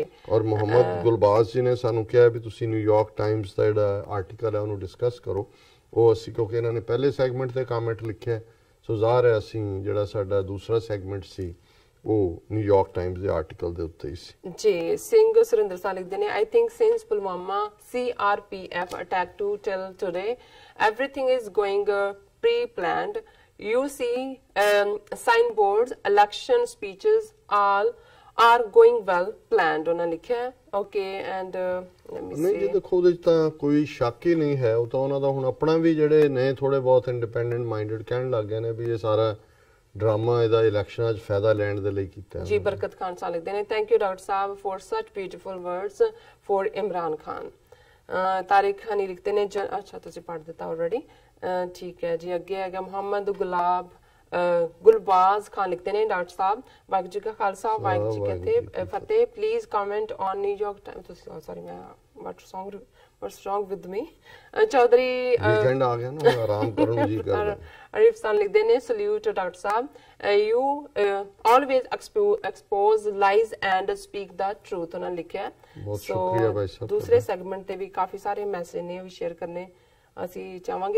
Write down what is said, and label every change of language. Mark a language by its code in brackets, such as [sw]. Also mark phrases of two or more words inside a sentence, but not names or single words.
[pa] ਔਰ ਮੁਹੰਮਦ ਗੁਲਬਾਜ਼ ਜੀ ਨੇ ਸਾਨੂੰ ਕਿਹਾ ਵੀ ਤੁਸੀਂ ਨਿਊਯਾਰਕ ਟਾਈਮਸ ਦਾ ਜਿਹੜਾ ਆਰਟੀਕਲ ਹੈ ਉਹਨੂੰ ਡਿਸਕਸ ਕਰੋ। ਉਹ ਅਸੀਂ ਕਿਉਂਕਿ ਇਹਨਾਂ ਨੇ ਪਹਿਲੇ ਸੈਗਮੈਂਟ ਤੇ ਕਮੈਂਟ ਲਿਖਿਆ, ਸੋ ਜ਼ਾਹਰ ਹੈ ਅਸੀਂ ਜਿਹੜਾ ਸਾਡਾ ਦੂਸਰਾ ਸੈਗਮੈਂਟ ਸੀ ਉਹ ਨਿਊਯਾਰਕ ਟਾਈਮਸ ਦੇ ਆਰਟੀਕਲ ਦੇ ਉੱਤੇ ਹੀ ਸੀ ਜੀ। ਸਿੰਘ ਸੁਰਿੰਦਰ ਸਾਹਿਬ ਲਿਖਦੇ ਨੇ [en] I think since Pulwama CRPF attack to till today everything is going pre-planned. You see signboards, election speeches all are going well planned, [pa] ਉਹਨਾਂ ਲਿਖਿਆ। [en] okay and [pa] ਨਹੀਂ ਜੀ, ਦੇਖੋ ਉਹਦੇ 'ਚ ਤਾਂ ਕੋਈ ਸ਼ੱਕ ਹੀ ਨਹੀਂ ਹੈ। ਉਹ ਤਾਂ ਉਹਨਾਂ ਦਾ ਹੁਣ ਆਪਣਾ ਵੀ ਜਿਹੜੇ ਨੇ ਥੋੜੇ ਬਹੁਤ [en] independent minded [pa] ਕਹਿਣ ਲੱਗ ਗਏ ਨੇ ਵੀ ਇਹ ਸਾਰਾ ਡਰਾਮਾ ਇਹਦਾ ਇਲੈਕਸ਼ਨਾਂ 'ਚ ਫਾਇਦਾ ਲੈਣ ਦੇ ਲਈ ਕੀਤਾ ਜੀ। ਬਰਕਤ ਖਾਨ ਸਾਹਿਬ ਲਿਖਦੇ ਨੇ [en] Thank you doctor sahib for such beautiful words for Imran Khan. [pa] ਤਾਰਿਕ ਹਨੀ ਲਿਖਦੇ ਨੇ ਅੱਛਾ ਤੁਸੀਂ ਪੜ੍ਹ ਦਿੱਤਾ ਆਲਰੇਡੀ, ਠੀਕ ਹੈ ਜੀ। ਅੱਗੇ ਹੈਗਾ ਮੁਹੰਮਦ ਗੁਲਬਾਜ਼ ਖਾਨ ਲਿਖਦੇ ਨੇ ਡਾਕਟਰ ਸਾਹਿਬ ਵਾਹਿਗੁਰੂ ਜੀ ਕਾ ਖਾਲਸਾ ਵਾਹਿਗੁਰੂ ਜੀ ਕੀ ਫਤਿਹ। [en] Please comment on New York Time. [pa] ਤੁਸੀਂ ਸੌਰੀ ਮੈਂ [en] what's wrong with me? [pa] ਚੌਧਰੀ ਵੀਕਐਂਡ ਆ ਗਿਆ ਨਾ, ਆਰਾਮ ਕਰਨ ਨੂੰ ਜੀ ਕਰਦਾ। ਅਰੀਫ ਸਾਹਿਬ ਲਿਖਦੇ ਨੇ [en] Salute doctor sahib, you always expose lies and speak the truth, [pa] ਉਹਨਾਂ ਲਿਖਿਆ। ਬਹੁਤ ਸ਼ੁਕਰੀਆ ਭਾਈ ਸਾਹਿਬ। ਦੂਸਰੇ ਸੈਗਮੈਂਟ ਤੇ ਵੀ ਕਾਫੀ ਸਾਰੇ ਮੈਸੇਜ ਨੇ, ਉਹ ਵੀ ਸ਼ੇਅਰ ਕਰਨੇ ਅਸੀਂ ਚਾਹਾਂਗੇ।